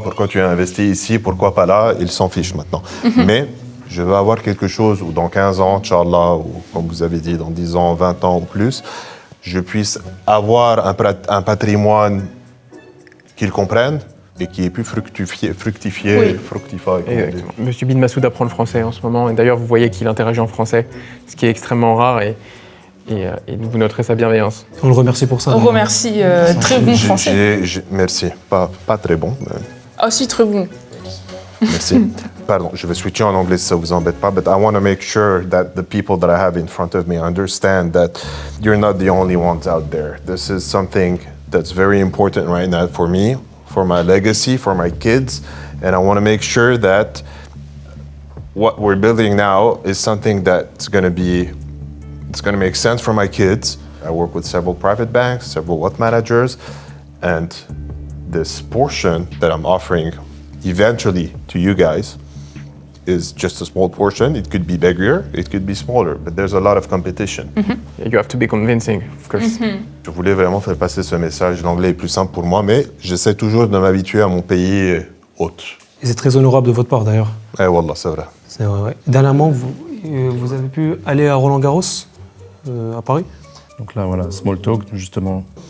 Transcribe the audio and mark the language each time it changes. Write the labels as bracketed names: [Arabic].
[French] Pourquoi tu as investi ici? Pourquoi pas là ?» Il s'en fiche maintenant. Mais je veux avoir quelque chose où dans 15 ans, Inch'Allah, ou comme vous avez dit, dans 10 ans, 20 ans ou plus, je puisse avoir un patrimoine qu'ils comprennent et qui ait pu fructifier. Exactement. Monsieur Ben Massoud apprend le français en ce moment, et d'ailleurs vous voyez qu'il interagit en français, ce qui est extrêmement rare, et vous noterez sa bienveillance. On le remercie pour ça. On remercie, très bon français. Merci, pas très bon. Mais... Ah si, très bon. Merci. Pardon, je vais switcher en anglais si ça vous embête pas, [English] but I want to make sure that the people that I have in front of me understand that you're not the only ones out there. This is something that's very important right now for me, for my legacy, for my kids, and I want to make sure that what we're building now is something that's going to make sense for my kids. I work with several private banks, several wealth managers, and this portion that I'm offering eventually to you guys is just a small portion. It could be bigger, it could be smaller, but there's a lot of competition. Yeah, you have to be convincing, of course. [French] Je voulais vraiment faire passer ce message. L'anglais est plus simple pour moi, mais j'essaie toujours de m'habituer à mon pays hôte. Et c'est très honorable de votre part d'ailleurs. Eh wallah, c'est vrai. C'est vrai, ouais. Dernièrement, vous avez pu aller à Roland-Garros, à Paris. Donc là, voilà, small talk, justement.